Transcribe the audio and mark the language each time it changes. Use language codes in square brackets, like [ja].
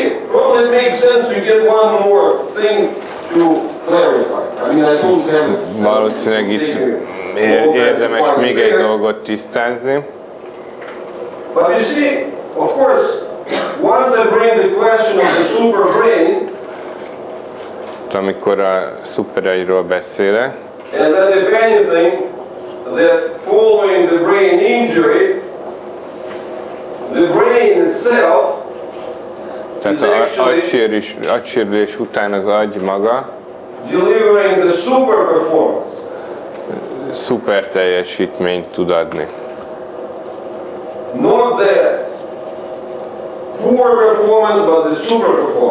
[en] Probably it makes sense to get one more thing to clarify. I don't have... [hu] Valószínűleg itt érdemes még egy dolgot tisztázni. [en] But you see, of course, once I bring the question of the super brain, [hu] amikor a szuperairól beszélek, [en] and that if anything, that following the brain injury, the brain itself, [hu] tehát az agysérülés után az agy maga [en] delivering the super performance. [hu] Szuper teljesítményt tud adni. [en] Not the poor performance, but the super performance.